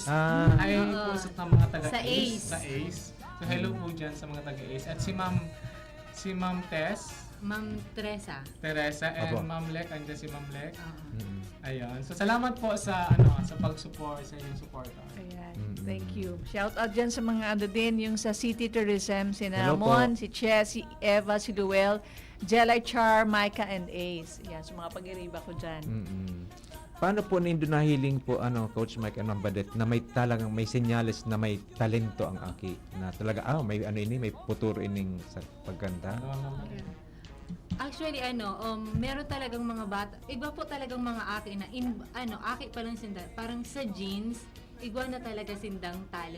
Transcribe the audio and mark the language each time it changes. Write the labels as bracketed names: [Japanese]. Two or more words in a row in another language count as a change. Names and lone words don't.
[Filipino] Hi po sa mga taga Sa ACE. Sa ACE. So hello po dyan sa mga taga ACE. At si Ma'am Tess, Ma'am Teresa. and Apo. Ma'am Lek, andyan si Ma'am Lek. Mm. Ayun. So salamat po sa pag-support, sa inyong suporta. Ayan. [English] Thank you. [Filipino] Shout out dyan sa mga din, yung sa City Tourism, si Hello [Bikol] Namon, [Filipino] po. si Che, si Eva, si Luel, Jelay Char, Micah, and Ace. Yan, sa mga pag-iriba ko dyan. [Bikol] Paano po nindo nahiling po Coach Mike and Ma'am Badet na may talagang may senyales na may talento ang aki na talaga may may futuro ining sa pagkanta. Actually, [Filipino] meron talagang mga bata, [Bikol] iba po talagang mga aki na, aki pa lang sinda, parang sa jeans, igwa na talaga sindang talent.